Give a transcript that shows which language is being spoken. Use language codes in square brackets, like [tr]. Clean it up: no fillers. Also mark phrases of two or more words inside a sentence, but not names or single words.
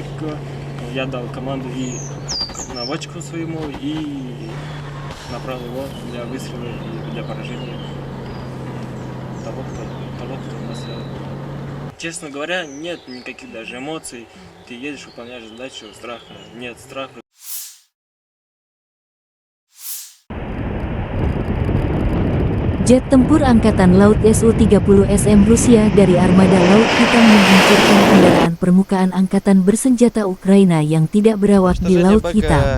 [ru] Я дал команду и наводчику своему, и направил его для выстрела и для поражения того, кто нас сделал. Честно говоря, нет никаких даже эмоций. Ты едешь, выполняешь задачу, страха нет, страха. [id] Jet tempur Angkatan Laut Su-30SM Rusia dari Armada Laut Hitam menghancurkan kendaraan permukaan Angkatan Bersenjata Ukraina yang tidak berawak di Laut Hitam.